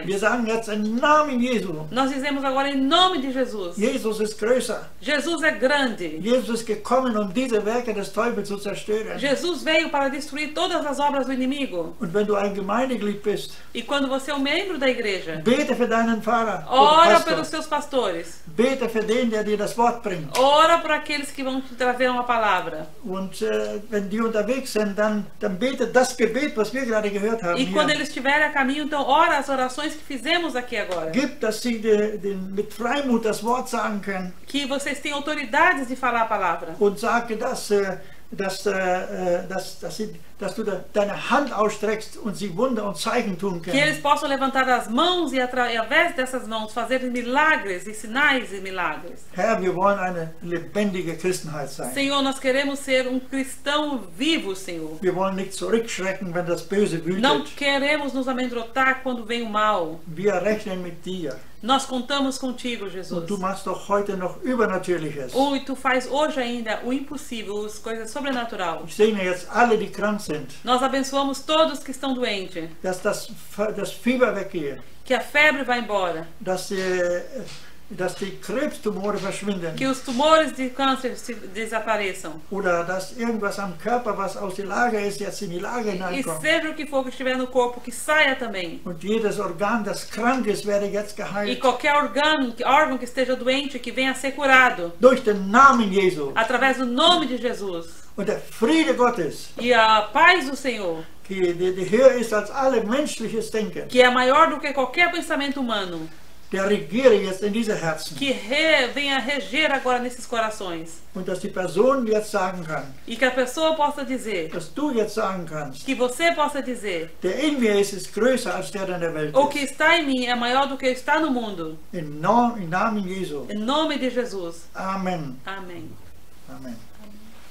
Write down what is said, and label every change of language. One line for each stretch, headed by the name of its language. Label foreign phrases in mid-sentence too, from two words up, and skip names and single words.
German: Wir sagen jetzt im Namen Jesu.
Portuguese: Nós dizemos agora em nome de Jesus.
German: Jesus ist größer.
Portuguese: Jesus é grande.
German: Jesus ist gekommen, um diese Werke des Teufels zu zerstören.
Portuguese: Jesus veio para destruir todas as obras do inimigo.
German: Und wenn du ein Gemeindeglied bist,
Portuguese: E quando você é um membro da igreja,
German: bete für deinen Pfarrer,
Portuguese: ora Pastor. pelos seus pastores.
German: Bete für den, der dir das Wort bringt.
Portuguese: Ora por aqueles que vão te trazer uma palavra.
German: Und wenn die unterwegs sind, dann betet das Gebet, was wir gerade gehört haben.
Portuguese: E quando
German: Hier.
Portuguese: eles estiverem a caminho, então ora as orações que fizemos aqui agora.
German: Gibt, dass sie mit Freimut das Wort sagen können.
Portuguese: Que vocês têm autoridades de falar a palavra.
German: Und sage, dass du deine Hand ausstreckst und sie Wunder und Zeichen tun
Portuguese: Que
German: können.
Portuguese: eles possam levantar as mãos e através dessas mãos fazer milagres e sinais e milagres.
German: Herr, wir wollen eine lebendige Christenheit sein.
Portuguese: Senhor, nós queremos ser um cristão vivo, Senhor.
German: Wir wollen nicht zurückschrecken, wenn das Böse
Portuguese: Não
German: wütet.
Portuguese: queremos nos amedrontar quando vem o mal.
German: Wir rechnen mit dir.
Portuguese: Nós contamos contigo, Jesus.
German: Und du machst doch heute noch Übernatürliches.
Portuguese: E tu faz hoje ainda o impossível, as coisas sobrenaturais.
German: Ich segne jetzt alle, die krank sind,
Portuguese: Nós abençoamos todos que estão doentes.
German: dass das Fieber weggeht,
Portuguese: Que a febre vá embora.
German: dass die Krebstumore verschwinden.
Portuguese: Que os tumores de câncer desapareçam.
German: Oder dass irgendwas am Körper, was aus der Lage ist, jetzt in die Lage
Portuguese: E
German: hineinkommt.
Portuguese: seja o que for que estiver no corpo, que saia também.
German: Und jedes Organ, das krank ist, werde jetzt
Portuguese: E
German: geheilt.
Portuguese: qualquer órgão que esteja doente, que venha a ser curado.
German: Durch den Namen Jesu.
Portuguese: Através do nome de Jesus.
German: Und der Friede Gottes,
Portuguese: E a paz do Senhor,
German: die höher ist als alle menschliches Denken,
Portuguese: que é maior do que qualquer pensamento humano,
German: der regiere jetzt in diese Herzen.
Portuguese: que venha reger agora nesses corações.
German: Und dass die Person jetzt sagen kann,
Portuguese: E que a pessoa possa dizer,
German: dass du jetzt sagen kannst,
Portuguese: que você possa dizer,
German: der in mir ist größer als der in der Welt
Portuguese: o que
German: ist.
Portuguese: está em mim é maior do que está no mundo.
German: Im Namen Jesu.
Portuguese: Em nome de Jesus.
German: Amen.
Portuguese: Amém.
German: Amen.